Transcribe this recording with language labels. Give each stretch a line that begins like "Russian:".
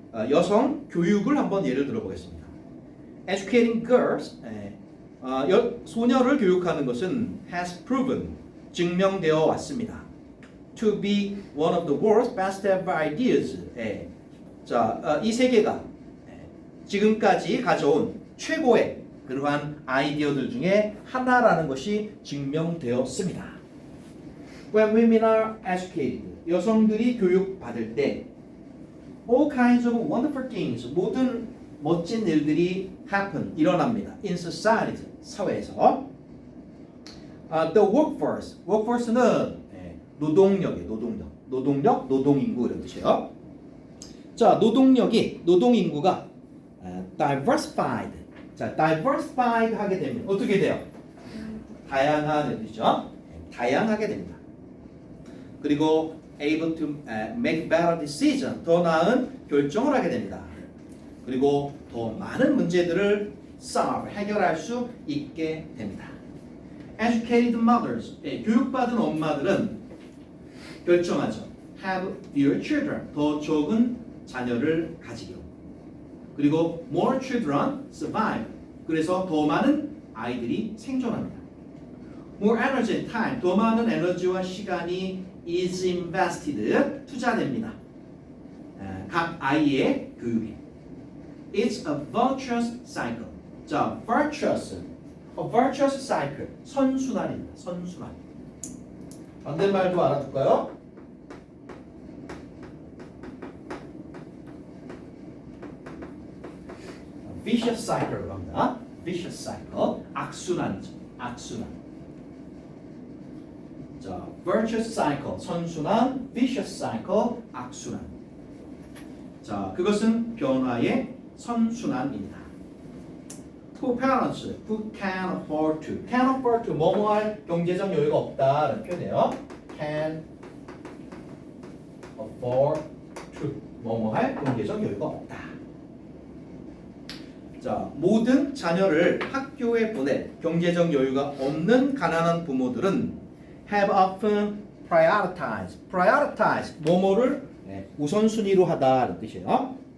Korean: 여성 교육을 한번 예를 들어 보겠습니다.
English: Educating girls,
Korean: 소녀를 교육하는 것은
English: has proven,
Korean: 증명되어 왔습니다.
English: To be one of the world's best ever ideas.
Korean: 자, 이 세계가 지금까지 가져온 최고의 그러한 아이디어들 중에 하나라는 것이 증명되었습니다.
English: When women are educated,
Korean: 여성들이 교육받을 때
English: all kinds of wonderful things,
Korean: 모든 멋진 일들이
English: happen,
Korean: 일어납니다.
English: In society,
Korean: 사회에서.
English: The workforce, workforce는 노동력이에요.
Korean: 노동력, 노동인구 이런 뜻이에요. 자, 노동인구가 diversified. 자, diversified 하게 되면 어떻게 돼요? 다양한 뜻이죠. 다양하게 됩니다. 그리고
English: able to make better decision,
Korean: 더 나은 결정을 하게 됩니다. 그리고 더 많은 문제들을 solve, 해결할 수 있게 됩니다.
English: Educated mothers,
Korean: 교육받은 엄마들은 결정하죠.
English: Have fewer children,
Korean: 더 적은 자녀를 가지기로. 그리고
English: more children survive,
Korean: 그래서 더 많은 아이들이 생존합니다.
English: More energy and time,
Korean: 더 많은 에너지와 시간이
English: is invested,
Korean: 투자됩니다. 각 아이의 교육에.
English: It's a virtuous cycle.
Korean: 자, virtuous, a virtuous cycle, 선순환입니다. 선순환. 반대말도 알아둘까요? vicious cycle로 합니다. vicious cycle, 악순환이죠. 악순환. 자, virtuous cycle, 선순환, vicious cycle, 악순환. 자, 그것은 변화의 선순환입니다.
English: Poor parents who can afford to, can afford to,
Korean: 뭐뭐 할 경제적 여유가 없다는 표현이에요.
English: Can afford to,
Korean: 뭐뭐 할 경제적 여유가 없다. 자, 모든 자녀를 학교에 보낼 경제적 여유가 없는 가난한 부모들은
English: have often prioritize,
Korean: 뭐뭐를 우선순위로 하다는 뜻이에요.